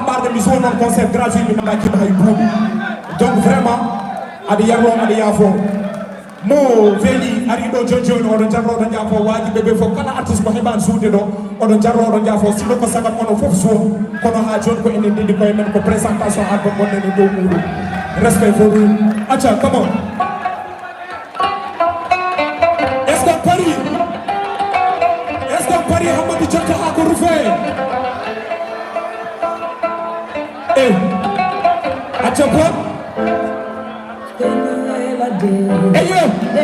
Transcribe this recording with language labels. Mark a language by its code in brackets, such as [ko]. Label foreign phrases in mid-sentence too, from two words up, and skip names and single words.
[ff] ɓarga mi suwa noon [fr] concert gratuit [ff] mi naɗa kiɗa hay buuɗi [fr] donc vraiment [ff] aɗa yarno aɗa yaafo mo weeli ari ɗo joni joni oɗon jarroɗo jaafo waji ɓeɓe fof kala artiste mo heɓani suude ɗo oɗon jarroɗo jaafo sino ko sagat onon fof suwa kono ha joni ko enen ndindi koye men ko [fr] présentation album [ff] gonɗen e dow muɗum [en] respect for you [ff] acca [en] come on [fr] est ce que [ff] pari Hammadou Diatta ha ko rufe acca bo eyo